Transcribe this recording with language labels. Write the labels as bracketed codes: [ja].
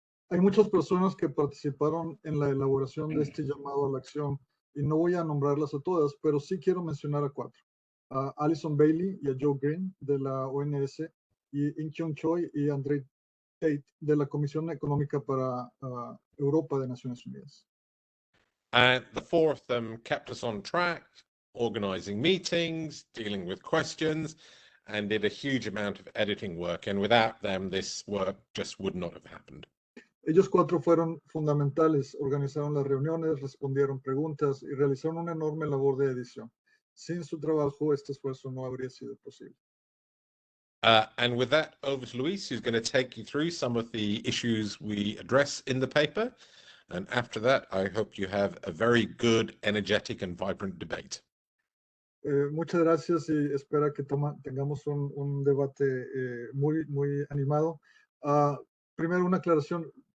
[es] Hay muchas personas que participaron en la elaboración de este llamado a la acción y no voy a nombrarlas a todas, pero sí quiero mencionar a cuatro. A Alison Bailey y a Joe Green de la ONS y In Kyung Choi y Andrew Tate de la Comisión Económica para Europa de Naciones Unidas. [en] And the four of them kept us on track, organizing meetings, dealing with questions, and did a huge amount of editing work. And without them, this work just would not have happened. [es] Ellos cuatro fueron fundamentales, organizaron las reuniones, respondieron preguntas y realizaron una enorme labor de edición. Sin su trabajo, este esfuerzo no habría sido posible. [en] And with that, over to Luis, who's going to take you through some of the issues we address in the paper. And after that, I hope you have a very good, energetic, and vibrant debate. [es] Muchas gracias y espero que tengamos un debate muy animado. Primero, una aclaración.